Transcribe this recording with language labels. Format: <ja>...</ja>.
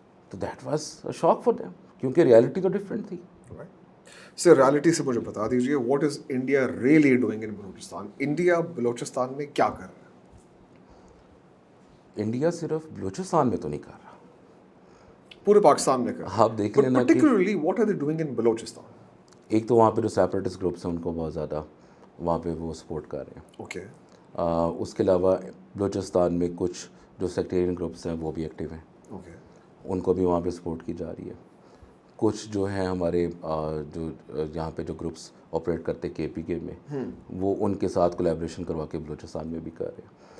<en>تو that was a shock for them,</en> <ur>کیونکہ reality تو ڈفرینٹ تھی. سر ریالٹی سے مجھے بتا دیجیے,</ur> <en>What is India really doing in Balochistan?</en> <ur>India Balochistan میں کیا کر رہا ہے؟ انڈیا صرف بلوچستان میں تو نہیں کر رہا, پورے پاکستان میں کر رہا ہے. آپ دیکھ لینا</ur> <en>particularly what are they doing in Balochistan?</en> <ur>ایک تو وہاں پہ جو سیپریٹسٹ گروپس ہیں ان کو بہت زیادہ وہاں پہ وہ سپورٹ کر رہے ہیں. اوکے. اس کے علاوہ بلوچستان میں کچھ جو سیکٹیرین گروپس ہیں وہ بھی ایکٹیو ہیں. اوکے. ان کو بھی وہاں پہ سپورٹ کی جا رہی ہے. کچھ جو ہیں ہمارے جو یہاں پہ جو گروپس آپریٹ کرتے KPK میں وہ ان کے ساتھ کولیبریشن کروا کے بلوچستان میں بھی کر رہے ہیں.</ur>